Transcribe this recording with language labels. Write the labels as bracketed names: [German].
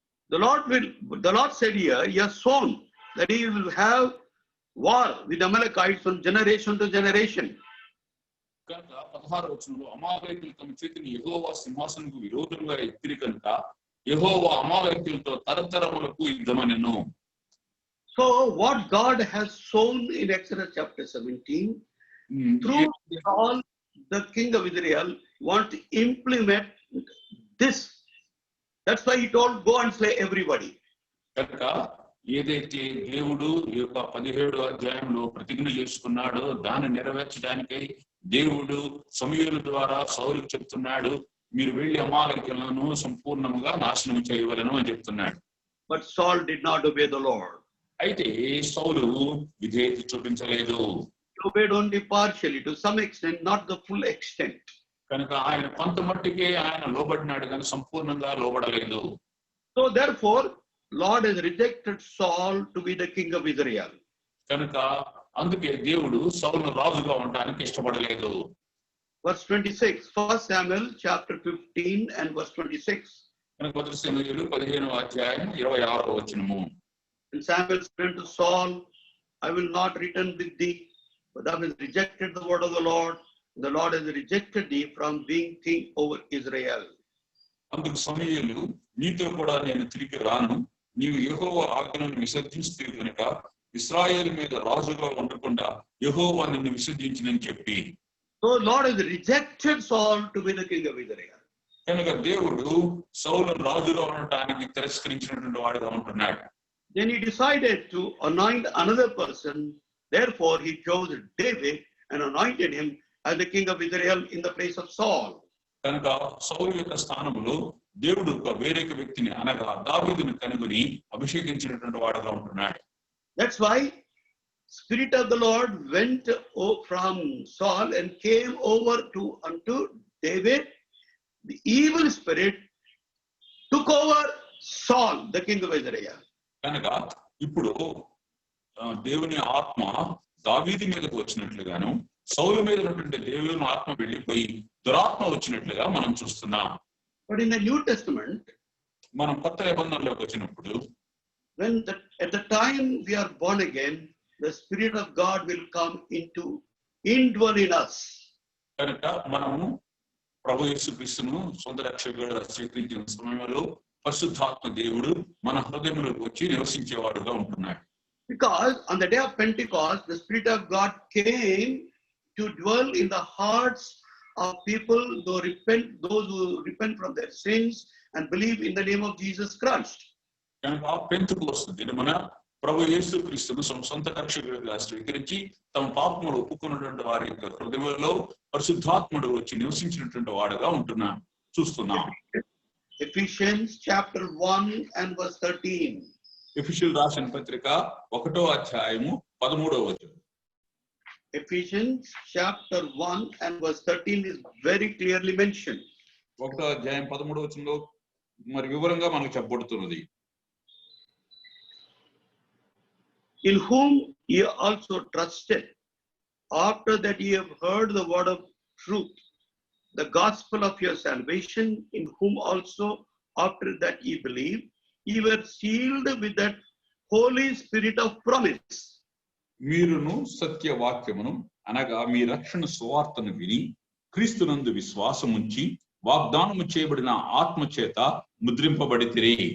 [English] The Lord said here, he has shown that he will have war with Amalekites from generation to generation. [Telugu] కనుక 16వ వచనంలో అమాలేకీయులు తమ చేతిని యెహోవా సింహాసనముకు విరోధంగా ఎత్తిరి కనుక యెహోవా అమాలేకీయులతో తరతరములకు యుద్ధమనెను. [English] So what God has shown in Exodus chapter 17, through all the king of Israel want to implement this. That's why he told, go and slay everybody. [Telugu] కనుక ఏదైతే దేవుడు ఈ యొక్క 17వ అధ్యాయంలో ప్రతిజ్ఞ చేసుకున్నాడో దాన్ని నెరవేర్చడానికై దేవుడు సమూయేలు ద్వారా సౌలుకు చెప్తున్నాడు, మీరు వెళ్ళి అమాలేకీయులను సంపూర్ణంగా నాశనం చేయవలెను అని చెప్తున్నాడు. [English] But Saul did not obey the Lord. [Telugu] అయితే సౌలు విధేయత చూపించలేదు. [English] He obeyed only partially, to some extent, not the full extent. [Telugu] కనుక ఆయన కొంత మట్టికే ఆయన లోబడినాడు కానీ సంపూర్ణంగా లోబడలేదు. [English] So therefore, Lord has rejected Saul to be the king of Israel. [Telugu] కనుక అందుకే దేవుడు సౌలును రాజుగా ఉండడానికి ఇష్టపడలేదు. [English] Verse 26, 1 Samuel chapter 15 and verse 26. [Telugu] కనుక 1 సమూయేలు 15వ అధ్యాయం 26వ వచనము. [English] And Samuel said to Saul, I will not return with thee, for thou hast rejected the word of the Lord. The Lord has rejected thee from being king over Israel. [Telugu] అందుకు సమూయేలు, నీతో కూడా నేను తిరిగి రాను, నీవు యెహోవా ఆజ్ఞను విసర్జించితివి కనుక ఇశ్రాయేలు మీద రాజుగా ఉండకుండా యెహోవా నిన్ను విసర్జించినని చెప్పి. [English] So Lord has rejected Saul to be the king of Israel. [Telugu] కనుక దేవుడు సౌలును రాజుగా ఉండటానికి తిరస్కరించినటువంటి వాడుగా ఉంటున్నాడు. [English] Then he decided to anoint another person. Therefore he chose David and anointed him as the king of Israel in the place of Saul. [Telugu] కనుక సౌలు యొక్క స్థానంలో దేవుడు ఒక వేరొక వ్యక్తిని అనగా దావీదును కనుగొని అభిషేకించినటువంటి వాడుగా ఉంటున్నాడు. [English] That's why Spirit of the Lord went from Saul and came over unto David. The evil spirit took over Saul, the king of Israel. [Telugu] కనుక ఇప్పుడు దేవుని ఆత్మ దావీదు మీదకు వచ్చినట్లుగాను సౌలు మీద ఉన్నటువంటి దేవుని ఆత్మ వెళ్ళిపోయి దురాత్మ వచ్చినట్లుగా మనం చూస్తున్నాం. [English] But in the New Testament, [Telugu] మనం కొత్త నిబంధనలోకి వచ్చినప్పుడు [English] at the time we are born again, the Spirit of God will come indwell in us. [Telugu] కనుక మనము ప్రభు యేసుక్రీస్తును సొంత రక్షకుడిగా స్వీకరించిన సమయంలో పరిశుద్ధాత్మ దేవుడు మన హృదయంలోకి వచ్చి నివసించేవాడుగా ఉంటున్నాడు. [English] Because on the day of Pentecost, the Spirit of God came to dwell in the hearts of people those who repent from their sins and believe in the name of Jesus Christ. [Telugu] కనుక Pentecost దినమున ప్రభు యేసుక్రీస్తును సొంత రక్షకుడిగా స్వీకరించి తమ పాపములు ఒప్పుకున్నటువంటి వారి యొక్క హృదయంలో పరిశుద్ధాత్ముడు వచ్చి నివసించినటువంటి వాడుగా చూస్తున్నాం. [English] Ephesians chapter 1 and verse 13. [Telugu] ఎఫెసీయులకు రాసిన పత్రిక 1వ అధ్యాయము 13వ వచనం. [English] Ephesians chapter 1 and verse 13 is very clearly mentioned. [Telugu] 1వ అధ్యాయం 13వ వచనంలో మరి వివరంగా మనకు చెప్పబడుతున్నది. [English] In whom ye also trusted, after that ye have heard the word of truth, the gospel of your salvation, in whom also after that ye believed, ye were sealed with that Holy Spirit of promise. [Telugu] మీరును సత్యవాక్యమును అనగా మీ రక్షణ సువార్తను విని క్రీస్తునందు విశ్వాసముంచి వాగ్దానము చేయబడిన ఆత్మ చేత ముద్రింపబడితిరి.